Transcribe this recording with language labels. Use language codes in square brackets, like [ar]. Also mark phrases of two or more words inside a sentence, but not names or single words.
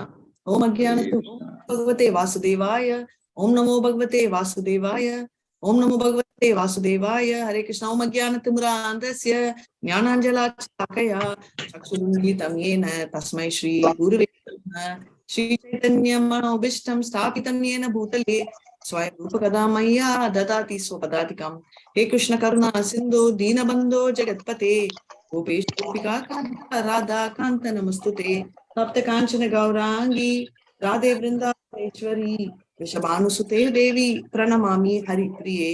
[sa] ॐ अज्ञानत्तु भगवते वासुदेवाय। ॐ नमो भगवते वासुदेवाय. ॐ नमो भगवते वासुदेवाय। हरे कृष्ण. ॐ अज्ञानतिमिरान्धस्य ज्ञानाञ्जनशलाकया चक्षुरुन्मीलितं येन तस्मै श्री गुरवे नमः. श्री चैतन्यमनोऽभीष्टं स्थापितं येन भूतले स्वयं रूपकदा मय्या ददाति स्वपदातिकम्. हे कृष्ण करुणा सिन्धु दीनबन्धो जगत्पते गोपेश गोपिका कान्त राधा कान्त नमस्तुते. तप्त कांचन गौरांगी राधे वृंदावनेश्वरी वृषभानुसुते देवी प्रणमामि हरिप्रिये.